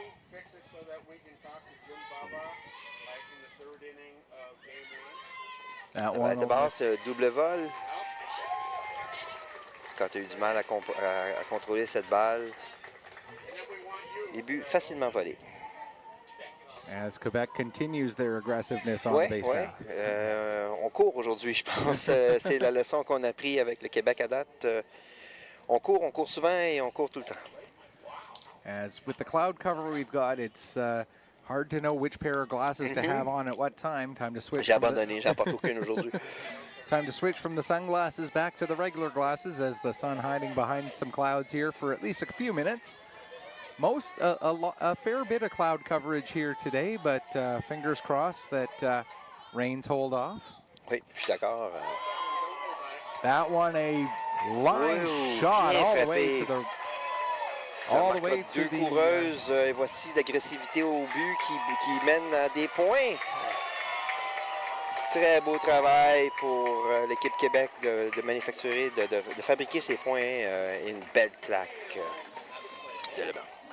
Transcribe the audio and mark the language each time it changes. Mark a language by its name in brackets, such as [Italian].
[English] Fix it so that we can talk to Jim Baba, like in the third inning of game 1. That [French] La [English] one [French] balle de basse, double vol. Scott a eu du mal à contrôler cette balle. Début facilement volé. [English] As Quebec continues their aggressiveness on the base path. [French] On court aujourd'hui, je pense. C'est la leçon qu'on a appris avec le Québec à date. On court souvent et on court tout le temps. [English] As with the cloud cover we've got, it's hard to know which pair of glasses to have on at what time. Time to switch. [French] J'ai abandonné, j'en porte aucune aujourd'hui. [English] Time to switch from the sunglasses back to the regular glasses as the sun hiding behind some clouds here for at least a few minutes. A fair bit of cloud coverage here today, but fingers crossed that rains hold off. [French] Oui, je suis d'accord. [English] That one, a line shot all the way to the... [French] Ça marquera deux coureuses. Et voici l'agressivité au but qui mène à des points. Très beau travail pour l'équipe Québec de manufacturer, de fabriquer ces points. Et une belle claque de Leblanc.